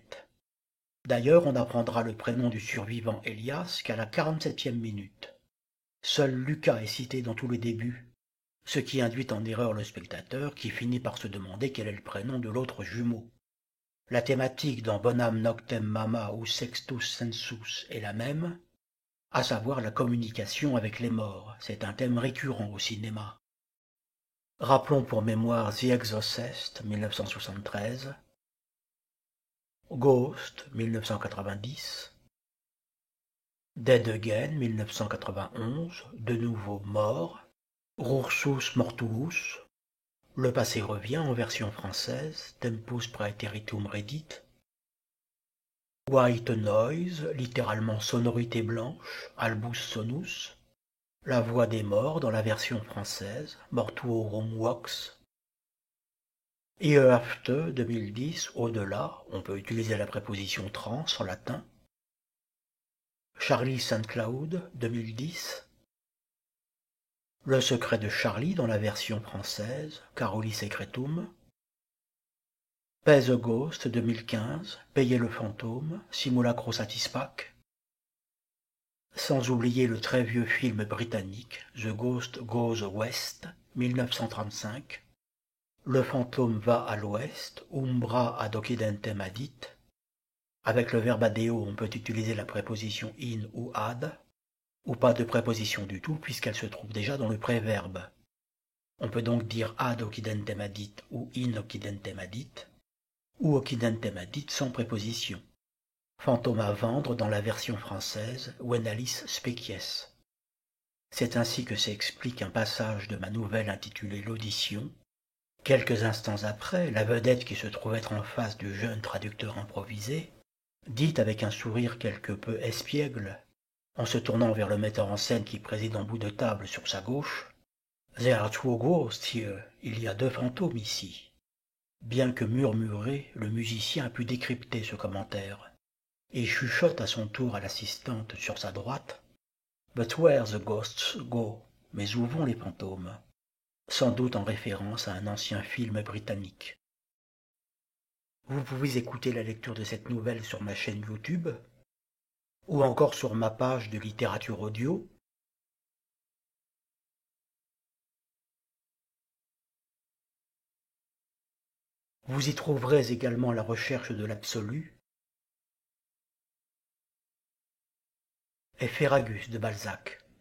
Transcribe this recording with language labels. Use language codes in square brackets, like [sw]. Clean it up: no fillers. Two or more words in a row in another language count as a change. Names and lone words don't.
[fr] D'ailleurs, on apprendra le prénom du survivant Elias qu'à la 47e minute. Seul Lucas est cité dans tout le début, ce qui induit en erreur le spectateur qui finit par se demander quel est le prénom de l'autre jumeau. La thématique dans Bonam noctem mama ou Sextus sensus est la même, à savoir la communication avec les morts. C'est un thème récurrent au cinéma. Rappelons pour mémoire The Exorcist, 1973, Ghost, 1990, Dead Again, 1991, De nouveau mort, [la] Rursus mortuus, [fr] Le passé revient en version française, [la] Tempus praeteritum redit, [fr] White Noise, littéralement sonorité blanche, [la] Albus sonus, [fr] La voix des morts dans la version française, [la] Mortuorum vox. [fr] Hereafter 2010, au-delà, on peut utiliser la préposition trans en latin. Charlie St. Cloud 2010. Le secret de Charlie dans la version française, [la] Caroli Secretum. [fr] Pay the Ghost 2015, Payer le fantôme, [la] Simulacro Satisfac. [fr] Sans oublier le très vieux film britannique The Ghost Goes West, 1935. Le fantôme va à l'ouest, [la] umbra ad occidentem adit. [fr] Avec le verbe adeo, on peut utiliser la préposition in ou ad, ou pas de préposition du tout puisqu'elle se trouve déjà dans le préverbe. On peut donc dire [la] ad occidentem adit [fr] ou [la] in occidentem adit, [fr] ou [la] occidentem adit [fr] sans préposition. Fantôme à vendre dans la version française [la] Venalis species. [fr] C'est ainsi que s'explique un passage de ma nouvelle intitulée L'audition. Quelques instants après, la vedette qui se trouve être en face du jeune traducteur improvisé dit avec un sourire quelque peu espiègle, en se tournant vers le metteur en scène qui préside en bout de table sur sa gauche, « [en] There are two ghosts here. [fr] Il y a deux fantômes ici. » Bien que murmuré, le musicien a pu décrypter ce commentaire, et chuchote à son tour à l'assistante sur sa droite, « [en] But where the ghosts go? [fr] Mais où vont les fantômes ?» Sans doute en référence à un ancien film britannique. Vous pouvez écouter la lecture de cette nouvelle sur ma chaîne YouTube, ou encore sur ma page de littérature audio. Vous y trouverez également la recherche de l'absolu et Ferragus de Balzac.